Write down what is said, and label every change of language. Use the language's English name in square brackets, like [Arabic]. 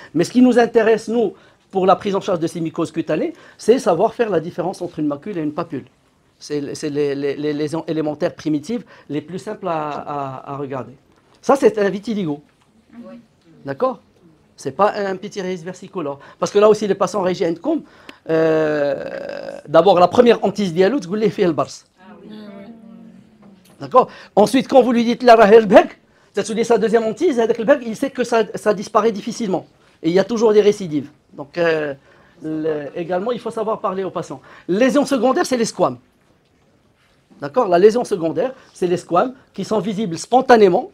[French] Mais ce qui nous intéresse, nous, pour la prise en charge de ces mycoses cutanées, c'est savoir faire la différence entre une macule et une papule. C'est les lésions élémentaires primitives les plus simples à regarder. Ça, c'est un vitiligo. Oui. D'accord? Ce n'est pas un pityriasis versicolare. Parce que là aussi, les patients réagissent [Arabic] عندكم. [French] D'abord, la première hantise [Arabic] ديالو تقول ليه فيه البرص. [French] D'accord? Ensuite, quand vous lui dites la rah البهك, [Arabic] تتولي [French] sa deuxième hantise, [Arabic] هذاك البهك, [French] il sait que ça disparaît difficilement. Et il y a toujours des récidives. Donc, également, il faut savoir parler aux patients. Lésion secondaire, c'est les squames. D'accord? La lésion secondaire, c'est les squames qui sont visibles spontanément.